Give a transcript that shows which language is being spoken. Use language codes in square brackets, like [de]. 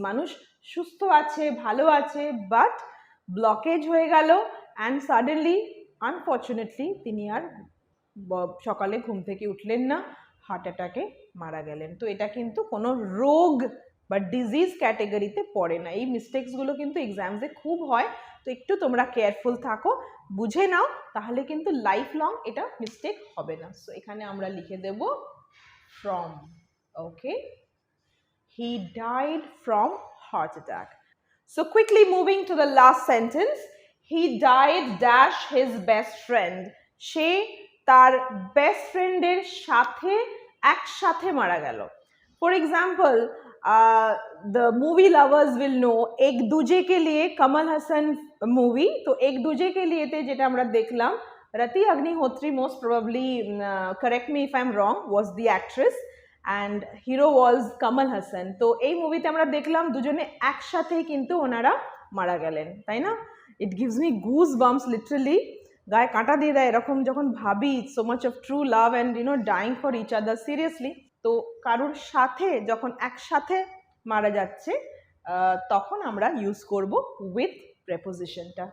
[bn] মানুষ সুস্থ আছে, ভালো আছে, বাট ব্লকেজ হয়ে গেল [en] and suddenly unfortunately [bn] তিনি আর সকালে ঘুম থেকে উঠলেন না, হার্ট অ্যাটাকে মারা গেলেন। তো এটা কিন্তু কোনো রোগ বা ডিজিজ ক্যাটেগরিতে পড়ে না। এই মিস্টেক্সগুলো কিন্তু এক্সামসে খুব হয়, তো একটু তোমরা কেয়ারফুল থাকো, বুঝে নাও, তাহলে কিন্তু লাইফ লং এটা মিস্টেক হবে না। সো এখানে আমরা লিখে দেব from. [en] Okay, he died from heart attack. So quickly moving to the last sentence, he died dash his best friend. [bn] সে তার বেস্ট ফ্রেন্ডের সাথে একসাথে মারা গেল। [en] for example, the movie lovers will know Ek Duje Ke Liye Kamal Haasan movie, [bn] তো এক দুজে কে লিয়েতে যেটা আমরা দেখলাম, [en] Rati Agnihotri, most probably, correct me if I'm wrong, was the actress and hero was Kamal Hassan. [bn] তো এই মুভিতে আমরা দেখলাম দুজনে একসাথেই কিন্তু ওনারা মারা গেলেন, তাই না? [en] it gives me goose bumps, literally [bn] গায়ে কাঁটা দিয়ে দেয় এরকম যখন ভাবি, [en] So much of true love and dying for each other, seriously. [bn] তো কারোর সাথে যখন একসাথে মারা যাচ্ছে তখন আমরা ইউজ করব উইথ প্রেপোজিশনটা।